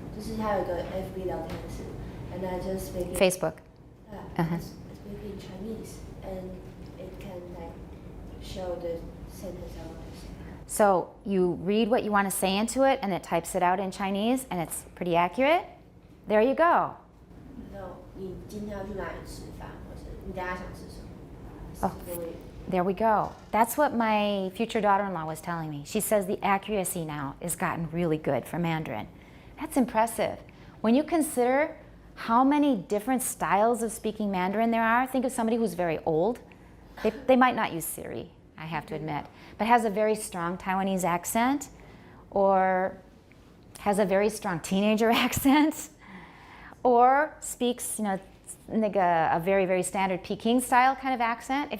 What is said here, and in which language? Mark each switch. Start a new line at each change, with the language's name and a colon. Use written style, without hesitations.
Chinese: 就是它有个 FB 聊天室
English: and I just speak Facebook. I speak in Chinese, and it can like show the sentence I want to say. So you read what you want to say into it, and it types it out in Chinese, and it's pretty accurate. There you go.
Chinese: No, 你今天要去哪里吃饭，或是你等下想吃什么？
English: Oh. There we go. That's what my future daughter-in-law was telling me. She says the accuracy now has gotten really good for Mandarin. That's impressive. When you consider how many different styles of speaking Mandarin there are, think of somebody who's very old. They might not use Siri, I have to admit, but has a very strong Taiwanese accent, or has a very strong teenager accent, or speaks, like a very, very standard Peking style kind of accent.